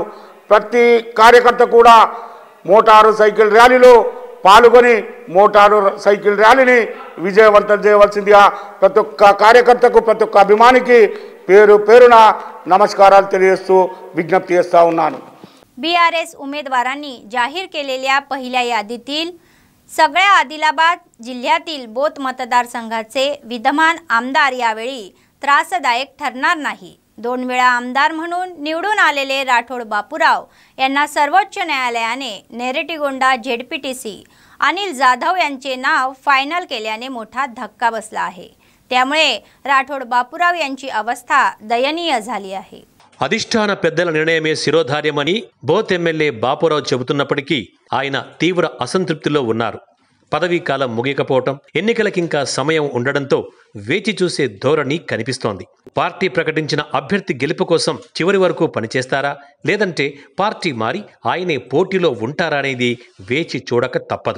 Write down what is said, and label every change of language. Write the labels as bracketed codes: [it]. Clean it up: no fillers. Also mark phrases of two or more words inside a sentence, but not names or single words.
[te] ప్రతి కార్యకర్త కూడా [en] motor cycle [te] ర్యాలీలో పాల్గొని [en] motor cycle [te] ర్యాలీని విజయవంతం చేయవలసిందిగా ప్రతి ఒక్క కార్యకర్తకు ప్రతి ఒక్క అభిమానికి పేరు పేరున नमस्काराలు తెలియజేస్తూ విజ్ఞప్తి చేస్తా ఉన్నాను। [mr] बीआरएस उमेदवारांनी जाहीर केलेल्या पहिल्या यादीतील सगळ्या आदिलाबाद जिल्ह्यातील बोथ मतदारसंघाचे विद्यमान आमदार यावेळी त्रासदायक ठरणार नाही। 2 वेळा आमदार म्हणून निवडून आलेले राठोड बापूराव यांना सर्वोच्च न्यायालयाने नेरेटिगोंडा झेडपीटीसी अनिल जाधव यांचे नाव फायनल केल्याने मोठा धक्का बसला आहे। त्यामुळे राठोड बापूराव यांची अवस्था दयनीय झाली आहे। [te] అధిష్టాన పెద్దల నిర్ణయమే శిరోధార్యమని బోత్ ఎమ్మెల్యే బాపురావు చెబుతున్నప్పటికీ ఆయన తీవ్ర అసంతృప్తిలో ఉన్నారు। పదవీ కాలం ముగియకపోవటం, ఎన్నికలకింకా సమయం ఉండడంతో వేచి చూసే ధోరణి కనిపిస్తోంది। పార్టీ ప్రకటించిన అభ్యర్థి గెలుపు కోసం చివరి వరకు పనిచేస్తారా, లేదంటే పార్టీ మారి ఆయనే పోటీలో ఉంటారా అనేది వేచి చూడక తప్పదు।